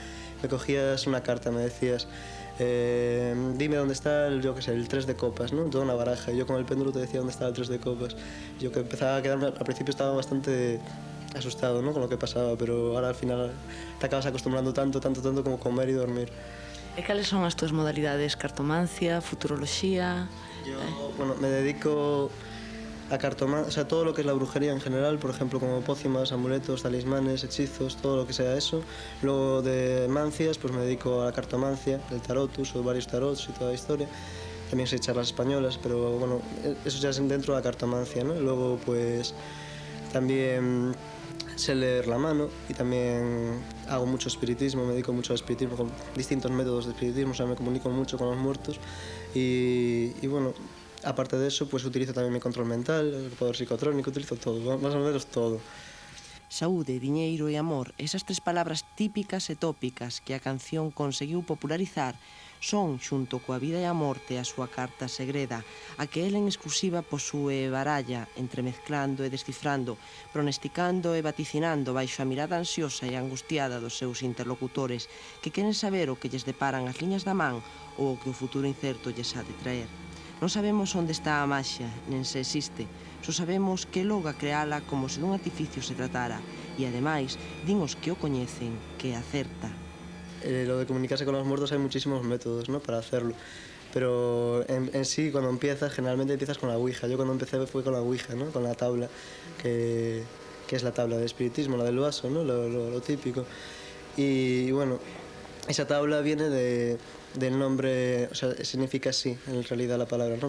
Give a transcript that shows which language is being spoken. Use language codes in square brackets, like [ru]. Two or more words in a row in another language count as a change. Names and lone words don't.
[es] Me cogías una carta, me decías, dime dónde está el 3 de copas, ¿no? Toda una baraja, y yo con el péndulo te decía dónde estaba el 3 de copas. Yo que empezaba a quedarme, al principio estaba bastante asustado, ¿no? Con lo que pasaba, pero ahora al final te acabas acostumbrando tanto como comer y dormir. [gl] E cales son as túas modalidades? Cartomancia, futuroloxía? [es] Yo, bueno, me dedico a cartomancia, o sea, todo lo que es la brujería en general, por ejemplo, como pócimas, amuletos, talismanes, hechizos, todo lo que sea eso. Luego de mancias, pues me dedico a la cartomancia, el tarot, uso varios tarots y toda la historia. También sé charlas españolas, pero bueno, eso ya es dentro de la cartomancia, ¿no? Luego, pues, también sé leer la mano y también hago mucho espiritismo, me dedico mucho al espiritismo con distintos métodos de espiritismo, o sea, me comunico mucho con los muertos y bueno, aparte de eso, pues utilizo también mi control mental, el poder psicotrónico, utilizo todo, más o menos todo. [gl] Saúde, diñeiro e amor, esas tres palabras típicas e tópicas que a canción conseguiu popularizar son, xunto coa vida e a morte, a súa carta segreda, a que el en exclusiva posúe e baralla, entremezclando e descifrando, pronosticando e vaticinando baixo a mirada ansiosa e angustiada dos seus interlocutores, que queren saber o que lles deparan as liñas da man ou o que o futuro incerto lles ha de traer. Non sabemos onde está a maxia, nen se existe, só sabemos que logra creala como se dun artificio se tratara, e ademais, din os que o coñecen, que acerta. [es] Lo de comunicarse con los muertos hay muchísimos métodos, ¿no? Para hacerlo. Pero en sí, cuando empiezas, generalmente empiezas con la Ouija. Yo cuando empecé fue con la Ouija, ¿no? Con la tabla, que es la tabla de espiritismo, la del vaso, ¿no? Lo típico. Y bueno, esa tabla viene del nombre, o sea, significa sí, en realidad la palabra, ¿no?